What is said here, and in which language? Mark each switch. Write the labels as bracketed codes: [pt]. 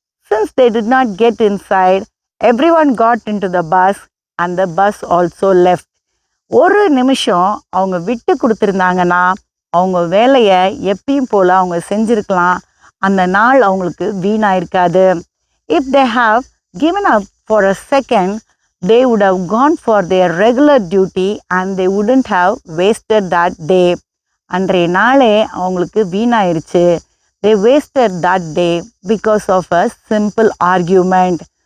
[en] Since they did not get inside, everyone got into the bus and the bus also left. [ta] ஒரு நிமிஷம் அவங்க விட்டு கொடுத்துருந்தாங்கன்னா அவங்க வேலையை எப்பயும் போல் அவங்க செஞ்சுருக்கலாம். அந்த நாள் அவங்களுக்கு வீணாயிருக்காது. [en] If they have given up for a second, they would have gone for their regular duty and they wouldn't have wasted that day. [ta] அன்றைய நாளே அவங்களுக்கு வீணாயிருச்சு. [en] They wasted that day because of a simple argument.